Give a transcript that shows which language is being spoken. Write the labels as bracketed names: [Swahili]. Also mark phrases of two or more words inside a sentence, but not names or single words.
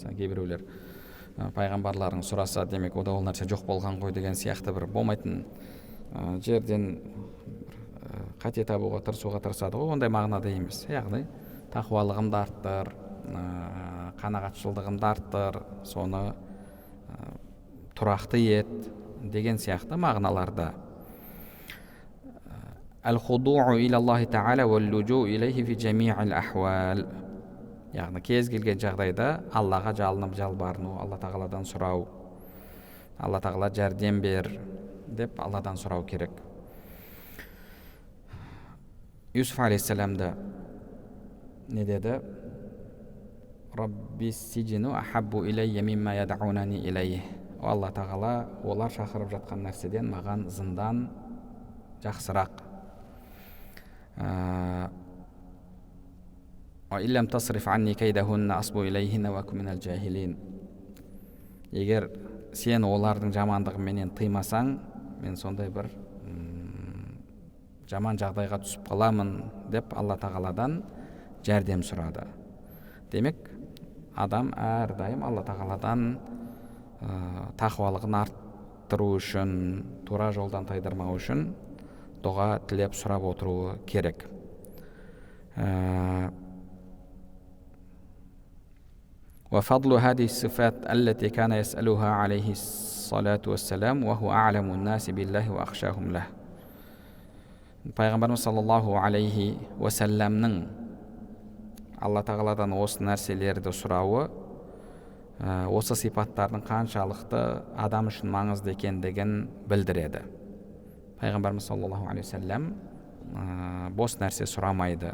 [Kazakh] Кейбіреулер пайғамбарларың сұраса, демек ода ол нәрсе жоқ болған ғой деген сияқты бір болмайтын жерден қате табуға тырысады ғой, ондай мағынада емес. Яғни тақуалығымды арттыр, қанағатшылдығымды арттыр, соны тұрақты ет деген сияқты мағыналарда. [Arabic] الخضوع إلى الله تعالى واللجوء إليه في جميع الأحوال. [Kazakh] Яғни кез келген жағдайда Аллаға жалынып жалбарыну, Алла тағаладан сұрау, Алла тағала жәрдем бер деп Алладан сұрау керек. Юсуф алейхиссаламда не деді? [Arabic] رب السجن أحب إلي مما يدعونني إليه. [Kazakh] Алла тағала олар шақырып жатқан нәрседен маған зындан жақсырақ. [Arabic] وإلا تصرف عني كيدهن أصب إليهن وأكن من الجاهلين. [Kazakh] Егер сен олардың жамандығыменен тыймасаң, мен сондай бір жаман жағдайға түсіп қаламын деп Алла тағаладан жәрдем сұрады. Демек, адам әрдайым Алла тағаладан тақуалығын арттыру үшін, тура жолдан тайдырмау үшін дұға тілеп сұрап отыруы керек. [Arabic] وفضل هذه الصفات التي كان يسألها عليه الصلاة والسلام وهو أعلم الناس بالله وأخشاهم له. [Kazakh] Пайғамбарымыз [Arabic] صلى الله عليه وسلم [Kazakh] Алла тағаладан осы нәрселерді сұрауы осы сипаттардың қаншалықты адам үшін маңызды екендігін білдіреді. Пайғамбарымыз [Arabic] صلى الله عليه وسلم [Kazakh] бос нәрсе сұрамайды.